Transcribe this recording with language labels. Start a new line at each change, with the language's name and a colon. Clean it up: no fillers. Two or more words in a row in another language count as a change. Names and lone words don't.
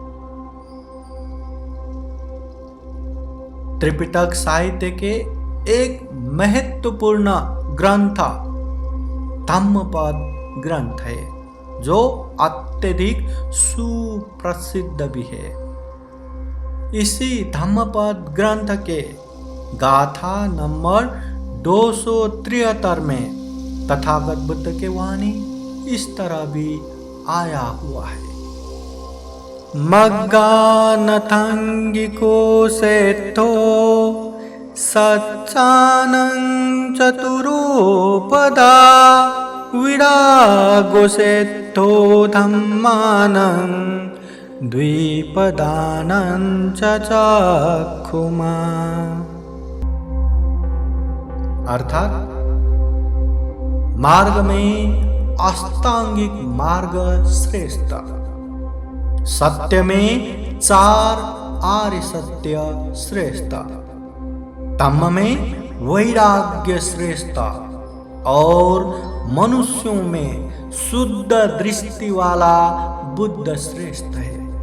Hindi: त्रिपिटक साहित्य के एक महत्वपूर्ण ग्रंथ धम्मपद ग्रंथ है, जो अत्यधिक सुप्रसिद्ध भी है। इसी धम्मपद ग्रंथ के गाथा नंबर 273 में तथागत बुद्ध के वाणी इस तरह भी आया हुआ है।
Pali: मग्गानथंगिको सेत्थो सच्चानं चतुरोपदा विरागो सेत्थो धम्मानं द्विपदानं चक्षुमा।
Hindi: अर्थात मार्ग में अष्टांगिक मार्ग श्रेष्ठ, सत्य में 4 आर्य सत्य श्रेष्ठ, धम्म में वैराग्य श्रेष्ठ और मनुष्यों में शुद्ध दृष्टि वाला बुद्ध श्रेष्ठ है।